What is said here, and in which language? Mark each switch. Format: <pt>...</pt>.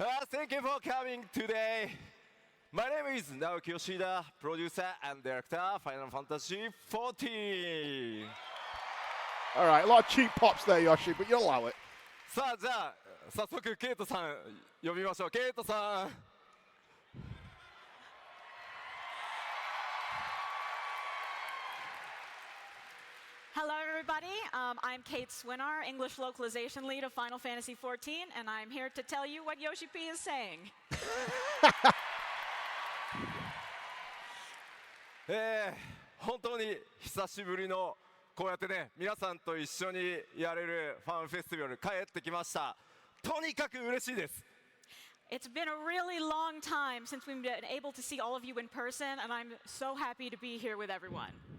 <en>Thank you for coming today. My name is Naoki Yoshida, producer and director, Final Fantasy XIV. All right, a lot of cheap pops there, Yoshi, but you'll allow it.</en> <ja>さあ、じゃあ、早速、ケイトさん呼びましょう。ケイトさん。</ja> <en>Hello, everybody. I'm Kate Swinar, English localization lead of Final Fantasy XIV, and I'm here to tell you what Yoshi P is saying.</en> <ja>本当に久しぶりのこうやってね、皆さんと一緒にやれるファンフェスティバル帰ってきました。とにかく嬉しいです。</ja> <en>It's been a really long time since we've been able to see all of you in person, and I'm so happy to be here with everyone.</en>